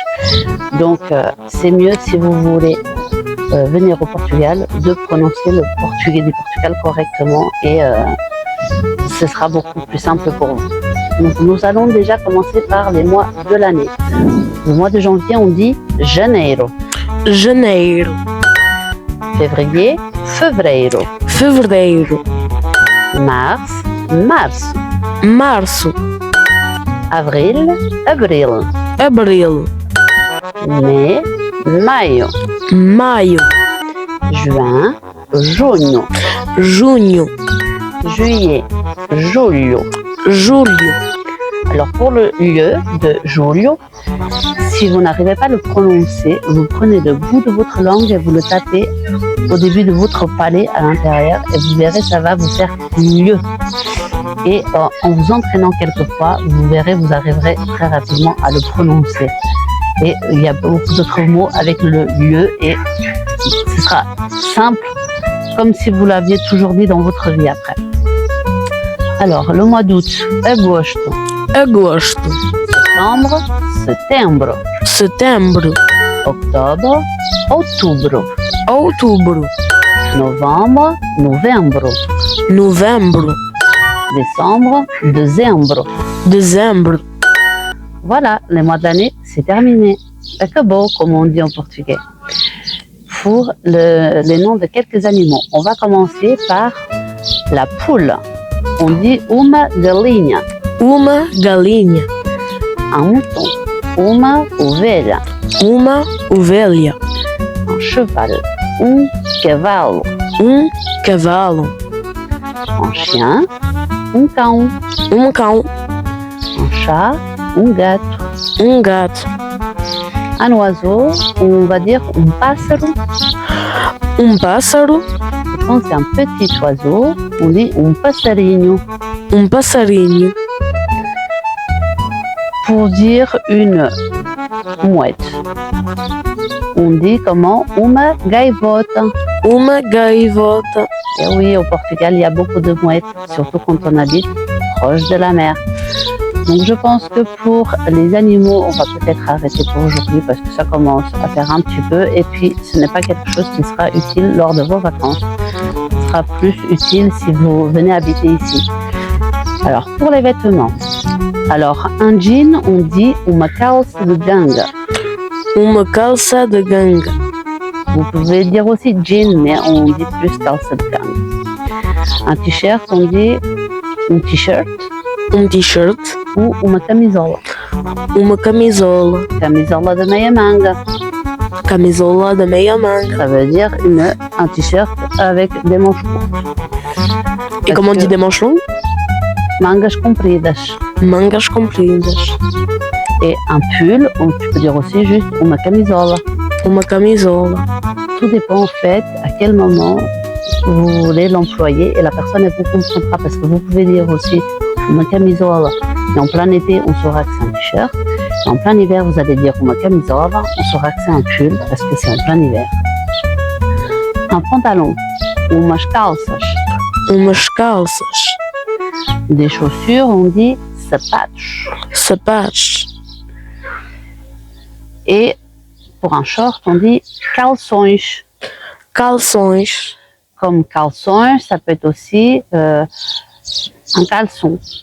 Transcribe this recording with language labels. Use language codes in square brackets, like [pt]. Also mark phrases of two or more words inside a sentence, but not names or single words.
[fr] Donc c'est mieux si vous voulez venir au Portugal de prononcer le portugais du Portugal correctement et ce sera beaucoup plus simple pour vous. Donc nous allons déjà commencer par les mois de l'année. Le mois de janvier, on dit janeiro. [pt] Janeiro. [fr] Février, fevereiro. [pt] Fevereiro. [fr] Mars, março. [pt] Março. [fr] Avril, abril. [pt] Abril. [fr] Mai, maio. [pt] Maio. [fr] Juin, junho. [pt] Junho. [fr] Juillet, julho. [pt] Julho. [fr] Alors pour le lieu de julho, si vous n'arrivez pas à le prononcer, vous prenez le bout de votre langue et vous le tapez au début de votre palais à l'intérieur et vous verrez, ça va vous faire lieu. Et en vous entraînant quelques fois, vous verrez, vous arriverez très rapidement à le prononcer. Et il y a beaucoup d'autres mots avec le lieu et ce sera simple, comme si vous l'aviez toujours dit dans votre vie après. Alors, le mois d'août, [pt] agosto. Agosto. [fr] Septembre, setembro. [pt] Setembro. [fr] Octobre, outubro. [pt] Outubro. [fr] Novembre, novembro. [pt] Novembro. [fr] Décembre, [pt] dezembro. Dezembro. [fr] Voilà, les mois de l'année, c'est terminé. Acabou, comme on dit en portugais. Pour les noms de quelques animaux, on va commencer par la poule. On dit [pt] uma galinha. Uma galinha. [fr] Un mouton. [pt] Uma ovelha. Uma ovelha. [fr] Un cheval. [pt] Cavalo. Cavalo. [fr] Un chien. [pt] Cão. Cão. [fr] Un chat. Gato. [pt] Gato. [fr] Un oiseau, on va dire pássaro. [pt] Pássaro. [fr] Quand c'est un petit oiseau, on dit passarinho. [pt] Passarinho. [fr] Pour dire une mouette, on dit comment? [pt] Uma gaivota. Uma gaivota. [fr] Et oui, au Portugal, il y a beaucoup de mouettes, surtout quand on habite proche de la mer. Donc je pense que pour les animaux, on va peut-être arrêter pour aujourd'hui parce que ça commence à faire un petit peu et puis ce n'est pas quelque chose qui sera utile lors de vos vacances. Ce sera plus utile si vous venez habiter ici. Alors pour les vêtements, alors un jean, on dit [pt] uma calça de ganga. Uma calça de ganga. [fr] Vous pouvez dire aussi jean, mais on dit plus [pt] calça de ganga. [fr] Un t-shirt, on dit un t-shirt. Un t-shirt. [pt] Ou uma camisola. Uma camisola. Camisola de meia manga. Camisola de meia manga. [fr] Ça veut dire un t-shirt avec des manches courtes. Et comment on dit des manches longues? [pt] Mangas compridas. Mangas compridas. [fr] Et un pull, tu peux dire aussi juste [pt] uma camisola. Uma camisola. [fr] Tout dépend en fait à quel moment vous voulez l'employer et la personne elle vous comprendra parce que vous pouvez dire aussi [pt] uma camisola. [fr] Et en plein été, on saura que c'est un t-shirt. Et en plein hiver, vous allez dire [pt] uma camisola, [fr] on saura que c'est un pull parce que c'est en plein hiver. Un pantalon, [pt] umas calças. Umas calças. [fr] Des chaussures, on dit sapatos. [pt] Sapatos. [fr] Et pour un short, on dit calções. [pt] Calções. [fr] Comme calções, ça peut être aussi un caleçon.